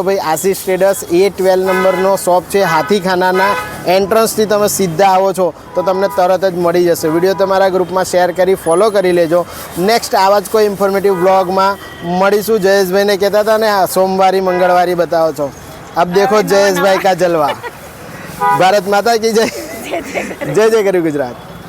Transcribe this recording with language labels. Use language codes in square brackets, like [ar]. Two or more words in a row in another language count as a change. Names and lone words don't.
[gu] ભાઈ આશીષ ટ્રેડર્સ એ 12 નંબરનો શોપ છે. હાથીખાનાના એન્ટ્રન્સથી તમે સીધા આવો છો તો તમને તરત જ મળી જશે. વિડીયો તમારા ગ્રુપમાં શેર કરી ફોલો કરી લેજો. નેક્સ્ટ આવા જ કોઈ ઇન્ફોર્મેટિવ વ્લોગમાં મળીશું. જયેશભાઈને કહેતા હતા ને સોમવારી મંગળવારી બતાવો છો. [hi] अब देखो जयेश भाई का जलवा. भारत माता की जय. [gu] જય જય કરી ગુજરાત.